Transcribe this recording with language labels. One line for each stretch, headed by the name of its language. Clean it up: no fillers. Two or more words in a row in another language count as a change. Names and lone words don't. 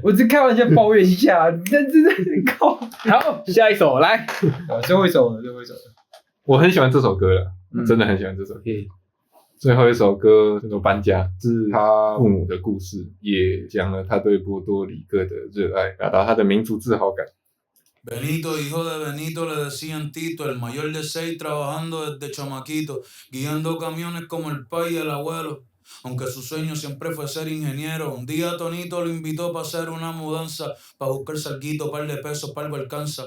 Chinese: 我只开玩笑抱怨一下，但真的靠。好，下一首来，最后一首了，我很喜欢这首歌了，真的很喜欢这首歌。最后一首歌叫做《搬家》，是他父母的故事，也讲了他对波多黎各的热爱，表达他的民族自豪感。
Spanish: Benito, hijo de Benito, le decían Tito, el mayor de 6, trabajando desde chamaquito, guiando camiones como el pai y el abuelo. Aunque su sueño siempre fue ser ingeniero, un día Tonito lo invitó para hacer una mudanza, para buscar salguito, par de pesos, para algo alcanza.